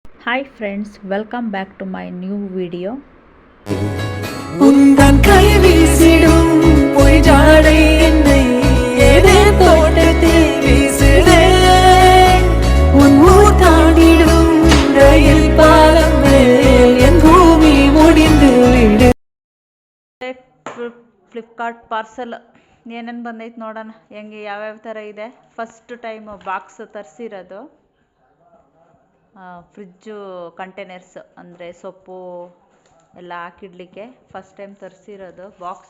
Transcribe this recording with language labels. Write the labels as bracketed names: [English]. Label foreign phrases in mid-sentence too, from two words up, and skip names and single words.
[English] Hi friends, welcome back to my new video. [Tamil] உந்தன் கை வீசிடும் பொய் ஜாடை என்னை ஏதே தோட்டத்தில் வீசுதே உன் ஊர் தாண்டிடும் ரயில் பாலம் மேல் என் பூமி முடிந்து விடு. [Kannada] ಫ್ಲಿಪ್ಕಾರ್ಟ್ ಪಾರ್ಸಲ್ ಏನೇನು ಬಂದೈತೆ ನೋಡೋಣ ಹೆಂಗೆ ಯಾವ್ಯಾವ ಥರ ಇದೆ. [English] first time box [Kannada] ತರಿಸಿರೋದು [English] fridge containers [Kannada] ಅಂದರೆ ಸೊಪ್ಪು ಎಲ್ಲ ಹಾಕಿಡ್ಲಿಕ್ಕೆ [English] first time [Kannada] ತರಿಸಿರೋದು ಬಾಕ್ಸ್.